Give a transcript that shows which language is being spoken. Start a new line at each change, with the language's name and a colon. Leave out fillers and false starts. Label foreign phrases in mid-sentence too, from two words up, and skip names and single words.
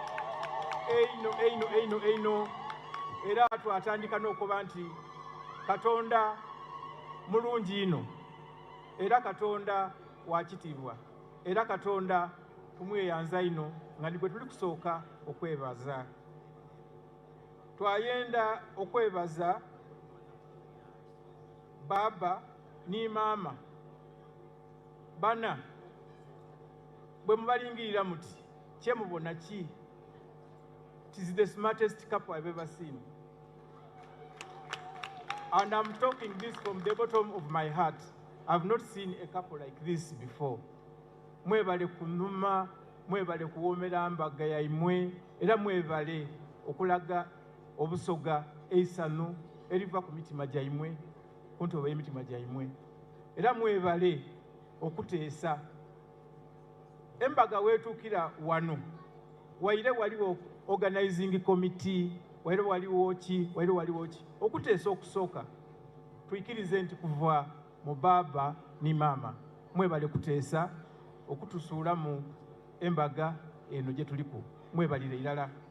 Soga: era twatandika n'okuba nti Katonda mulungi ino era Katonda wakitiibwa era Katonda tumweyanza ino nga nigwe tuli kusooka okwebaza twayenda okwebaza baba ni mama bana bwe mubalingirira muti kyemubona ki
English: it is the smartest couple I've ever seen and I'm talking this from the bottom of my heart. I've not seen a couple like this before.
Soga: Mwebale kunuma, mwebale kuwomera Embaga yaimwe, era mwebale okulaga obusoga eisanu eriva ku mitima gyaimwe kuntoba y'emitima gyaimwe era mwebale okuteesa Embaga weetuukira wano waire waliwo
English: organizing committee,
Soga: waire waliwo ki okuteesa okusooka tuyikirize nti kuva mu baaba ni maama mwebale kuteesa okutusuula mu embaga eno gye tuliku, mwebalire irala.